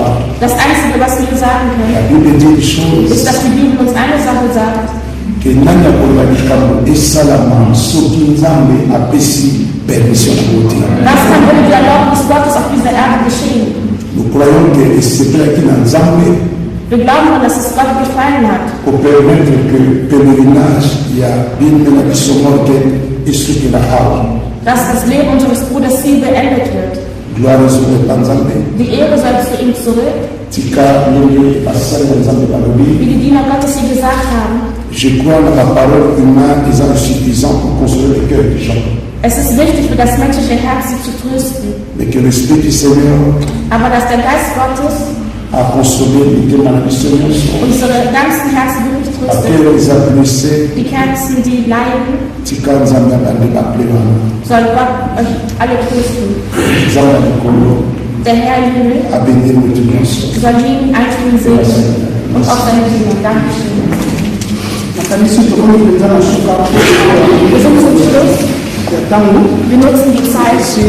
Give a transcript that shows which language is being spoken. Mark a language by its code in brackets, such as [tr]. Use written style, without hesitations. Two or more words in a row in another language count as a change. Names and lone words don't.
[de] Das Einzige, was wir sagen [fr] la [de] können, [fr] Bible dit une [de] ist, [fr] chose [de] dass die Bibel uns eine Sache sagt. [ln] ke nani akoloba likambo esalama soki nzambe apesi permission yango te [de] Was kann ohne die Erlaubnis Gottes auf dieser Erde geschehen? [fr] nous croyons que [ln] esepelaki na nzambe [de] Wir glauben an, dass es Gott gefallen hat, [ln] kopermettre [fr] que pèlerinage [ln] ya bino na biso morke esukela awa [de] dass das Leben unseres Bruders hier beendet wird. [ln] gloire ezokopa nzambe [de] Die Ehre soll zu ihm zurück, [ln] tika ndenge basali ya nzambe balobi [de] wie die Diener Gottes hier gesagt haben. [fr] je crois [ln] na baparole [fr] humaine eza insuffisant pour consoler le cœur des gens [de] Es ist wichtig für das menschliche Herz, sie zu trösten. [fr] mais que l'esprit du Seigneur [de] Aber dass der Geist Gottes [fr] a consolé [ln] mitema na biso nyonso [de] unsere ganzen Herzen wirklich tröstet. [ln] bakelo eza blessé [de] Die Herzen, die leiden, [ln] tika nzambe abandi baple wana [de] soll Gott euch alle trösten. [ln] eza na likolo [de] Der Herr im Himmel soll jeden einzelnen segnen und auch seine Kinder. Dankeschön. Wir sind zum Schluss. Wir nutzen die Zeit.